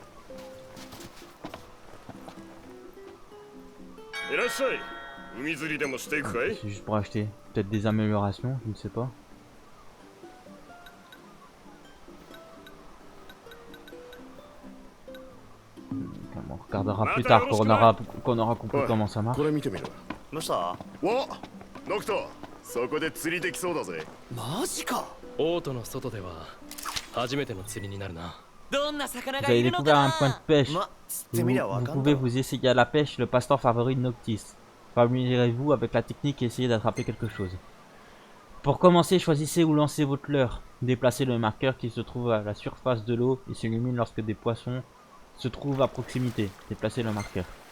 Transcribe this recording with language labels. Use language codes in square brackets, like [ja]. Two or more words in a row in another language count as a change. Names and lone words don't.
[fr] C'est juste pour acheter. Peut-être des améliorations, je ne sais pas. On regardera plus tard quand on aura compris comment ça marche. [ja] どうしたわノクト、そこで釣りできそうだぜ。マジか。オートの外では初めての釣りになるな。どんな魚 [fr] Vous [ja] が [fr] avez [ja] いるの [fr] découvert [ja] か [fr] un point de pêche. [ja] ま、釣ってみりゃわ [fr] Vous [ja] かん [fr] pouvez [ja] だろ。 [fr] vous essayer à la pêche, le passe-temps favori de Noctis. Familiarez-vous avec la technique et essayez d'attraper quelque chose. Pour commencer, choisissez où lancer votre leurre. Déplacez le marqueur qui se trouve à la surface de l'eau et s'illumine lorsque des poissons se trouvent à proximité. Déplacez le marqueur.